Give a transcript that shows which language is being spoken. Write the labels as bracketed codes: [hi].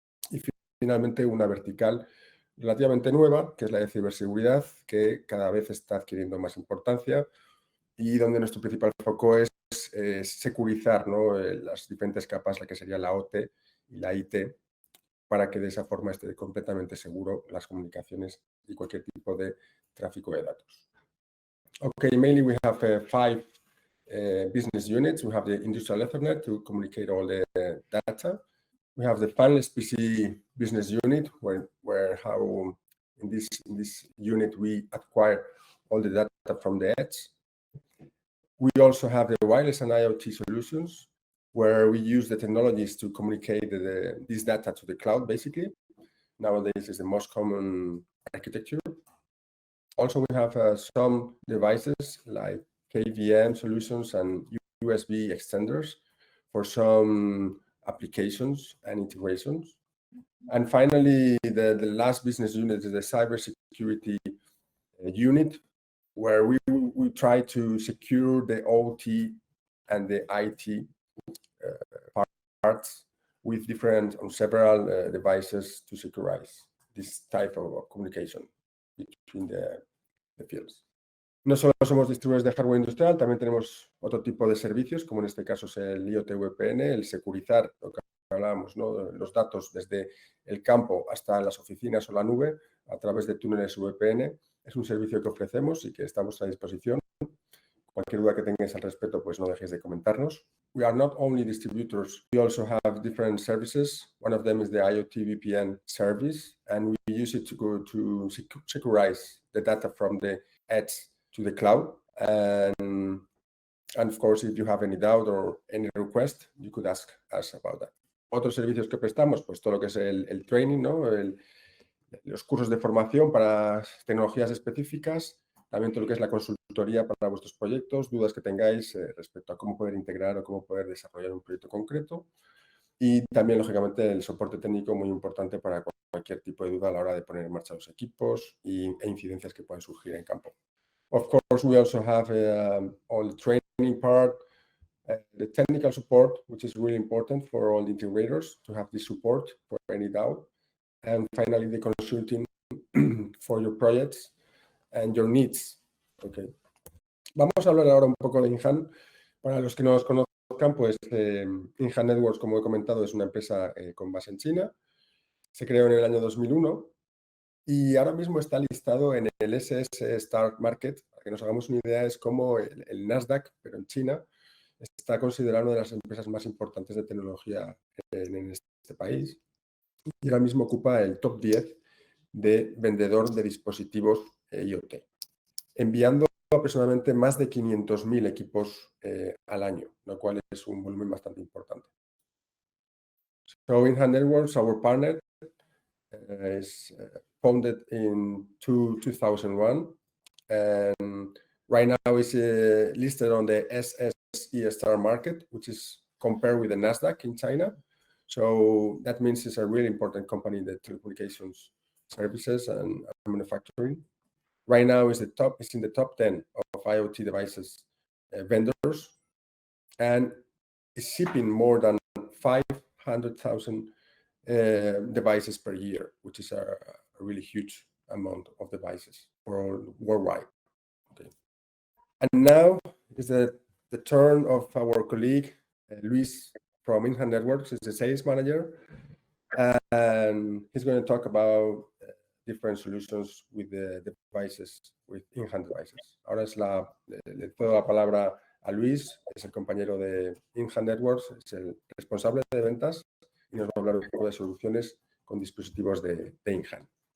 [es] Y finalmente una vertical relativamente nueva, que es la de ciberseguridad, que cada vez está adquiriendo más importancia y donde nuestro principal foco es securizar, ¿no? Las diferentes capas, la que sería la OT y la IT, para que de esa forma esté completamente seguro las comunicaciones y cualquier tipo de tráfico de datos. [en] Okay, mainly we have 5 business units. We have the Industrial Ethernet to communicate all the data. We have the finance PC business unit, where how in this unit we acquire all the data from the edge. We also have the wireless and IoT solutions, where we use the technologies to communicate this data to the cloud, basically. Nowadays is the most common architecture. Also, we have some devices like KVM solutions and USB extenders for some applications and integrations. And finally, the last business unit is the cybersecurity unit, where we try to secure the OT and the IT parts with different on several devices to securize this type of communication between the fields. [es] No solo somos distribuidores de hardware industrial, también tenemos otro tipo de servicios, como en este caso es el IoT VPN, el securizar, lo que hablábamos, ¿no? Los datos desde el campo hasta las oficinas o la nube a través de túneles VPN. Es un servicio que ofrecemos y que estamos a disposición. Cualquier duda que tengáis al respecto, pues no dejéis de comentarnos. [en] We are not only distributors, we also have different services. One of them is the IoT VPN service, and we use it to securize the data from the edge to the cloud. And of course, if you have any doubt or any request, you could ask us about that. [es] Otros servicios que prestamos, pues todo lo que es el training, ¿no? Los cursos de formación para tecnologías específicas, también todo lo que es la consultoría para vuestros proyectos, dudas que tengáis respecto a cómo poder integrar o cómo poder desarrollar un proyecto concreto. Y también, lógicamente, el soporte técnico muy importante para cualquier tipo de duda a la hora de poner en marcha los equipos e incidencias que puedan surgir en campo. [en] Of course, we also have all the training part, the technical support, which is really important for all the integrators to have this support for any doubt. And finally, the consulting for your projects and your needs. Okay. [es] Vamos a hablar ahora un poco de InHand. Para los que no nos conozcan, pues InHand Networks, como he comentado, es una empresa con base en China. Se creó en el año 2001 y ahora mismo está listado en el SS Stock Market. Para que nos hagamos una idea, es como el Nasdaq, pero en China. Está considerado una de las empresas más importantes de tecnología en este país. Y ahora mismo ocupa el top 10 de vendedor de dispositivos IoT, enviando aproximadamente más de 500.000 equipos al año, lo cual es un volumen bastante importante. [en] So InHand Networks, our partner, is founded in 2001, and right now is listed on the SSE Star Market, which is compared with the Nasdaq in China. So that means it's a really important company in the telecommunications services and manufacturing. Right now it's in the top 10 of IoT devices vendors, and is shipping more than 500,000 devices per year, which is a really huge amount of devices worldwide. Okay. And now is the turn of our colleague Luis from InHand Networks, is the sales manager, and he's going to talk about different solutions with the devices, with InHand devices. [es] Ahora le cedo la palabra a Luis, es el compañero de InHand Networks, es el responsable de ventas y nos va a hablar un poco de soluciones con dispositivos de InHand.